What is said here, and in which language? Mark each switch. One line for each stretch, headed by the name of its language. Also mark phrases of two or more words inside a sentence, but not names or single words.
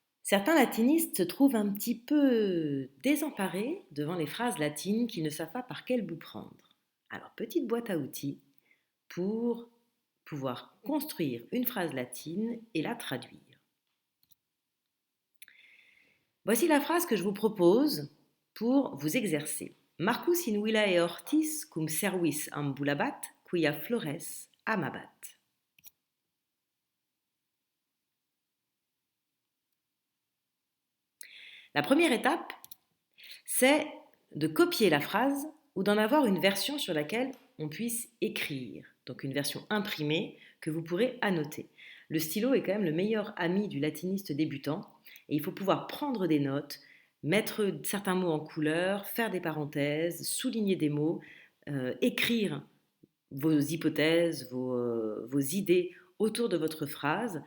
French: Certains latinistes se trouvent un petit peu désemparés devant les phrases latines qui ne savent pas par quel bout prendre. Alors, petite boîte à outils pour pouvoir construire une phrase latine et la traduire. Voici la phrase que je vous propose pour vous exercer.
Latin: Marcus in villae hortis cum servis ambulabat, quia flores amabat.
French: La première étape, c'est de copier la phrase ou d'en avoir une version sur laquelle on puisse écrire. Donc une version imprimée que vous pourrez annoter. Le stylo est quand même le meilleur ami du latiniste débutant et il faut pouvoir prendre des notes, mettre certains mots en couleur, faire des parenthèses, souligner des mots, écrire vos hypothèses, vos idées autour de votre phrase.